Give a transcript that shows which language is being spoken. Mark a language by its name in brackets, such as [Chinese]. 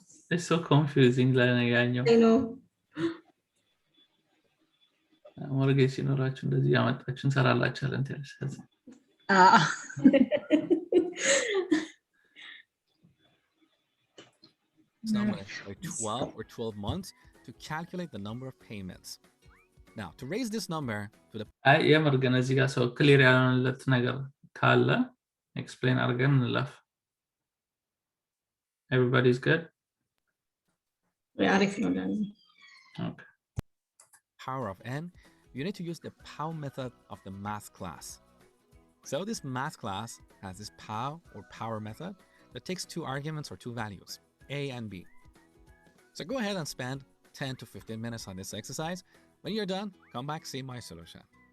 [English] it's so confusing ለነጋኛው I know [Amharic] ሞርጌጅ ሲኖራችሁ እንደዚህ ያመጣችሁ እንሰራላችኋለን ትያለሽ [English] Now I'm going to try 12 or 12 months to calculate the number of payments. Now, to raise this number to the [Amharic] አይ የምር ግን እዚህ ጋር ሰው ክሊር ያልሆነለት ነገር ካለ ኤክስፕሌን አድርገን እንለፍ [English] everybody's good [Amharic] አሪፍ ነው ለኔ። [English] Okay. Power of n, you need to use the POW method of the math class. So this math class has this POW or power method that takes two arguments or two values, a and b. So go ahead and spend 10 to 15 minutes on this exercise. When you're done, come back, see my solution.